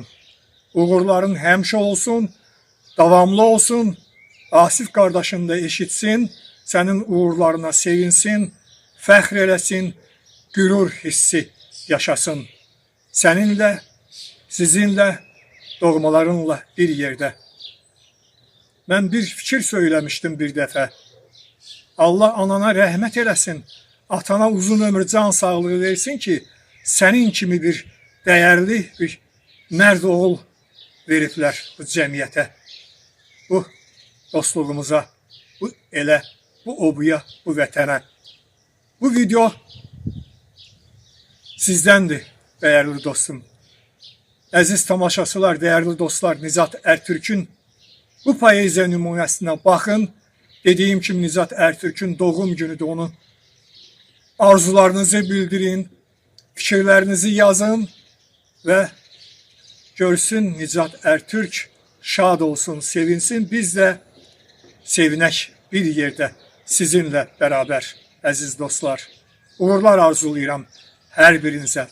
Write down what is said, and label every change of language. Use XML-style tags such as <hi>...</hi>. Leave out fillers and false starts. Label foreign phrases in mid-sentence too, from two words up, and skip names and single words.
<az>Uğurların həmişə olsun, davamlı olsun. Asif</az> <tr>kardeşin de eşitsin,</tr> <az>sənin uğurlarına sevinsin, fəxr eləsin, gürur hissi yaşasın. Səninlə, sizinlə, doğmalarınla bir yerde.</az> <tr>Ben bir fikir söylemiştim bir defa.</tr> <az>Allah anana rəhmət eləsin, atana uzun ömür, can sağlığı versin ki, senin kimi bir değerli bir mərd oğul veriblər bu cəmiyyətə, bu dostluğumuza, bu elə, bu obuya, bu vətənə.</az> <tr>Bu video sizdendir değerli dostum.</tr> <az>Əziz tamaşaçılar, değerli dostlar, Nicat Ertürk'ün bu poeziya nümunəsinə baxın. Dediğim kimi Nicat Ertürk'ün doğum günüdür. Onun arzularınızı bildirin,</az> <tr>fikirlerinizi yazın ve görsün Nicat Ertürk</tr> <az>şad olsun, sevinsin.</az> <tr>Biz de sevinək bir yerde sizinle beraber aziz dostlar.</tr> <az>Uğurlar arzulayıram her birinize.</az>